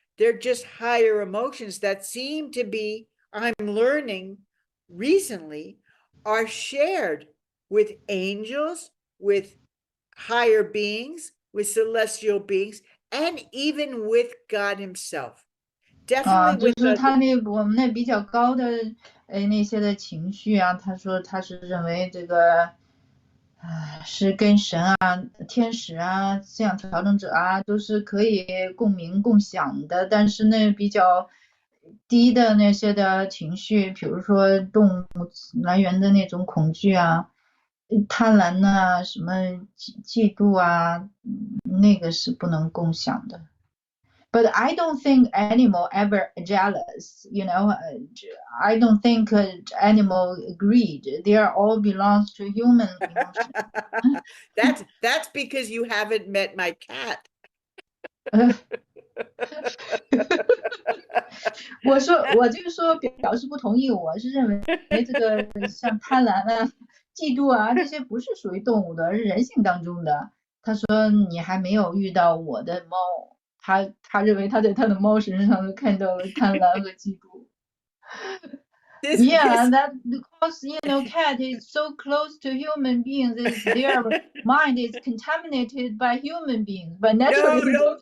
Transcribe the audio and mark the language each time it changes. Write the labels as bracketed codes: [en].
[en] They're just higher emotions that seem to be, I'm learning recently, are shared with angels, with higher beings, with celestial beings, and even with God himself. Definitely [zh] 就 [en] with [zh] 是他我们那比较高的那些的情绪啊，他说他是认为这个是跟神啊、天使啊、思想调整者啊都是可以共鸣共享的，但是那比较低的那些的情绪，比如说动物来源的那种恐惧啊、贪婪呐、什么嫉妒啊，那个是不能共享的。 [en] But I don't think animal ever jealous. I don't think animal greed. They are all belongs to human emotion. That's because you haven't met my cat. [zh] 我这个说表示不同意，我是认为这个像贪婪啊、嫉妒啊这些不是属于动物的，是人性当中的。他说你还没有遇到我的猫，他认为他在他的猫身上都看到了贪婪和嫉妒。 [en] Yeah, that because cat is so close to human beings, their mind is contaminated by human beings, by naturally.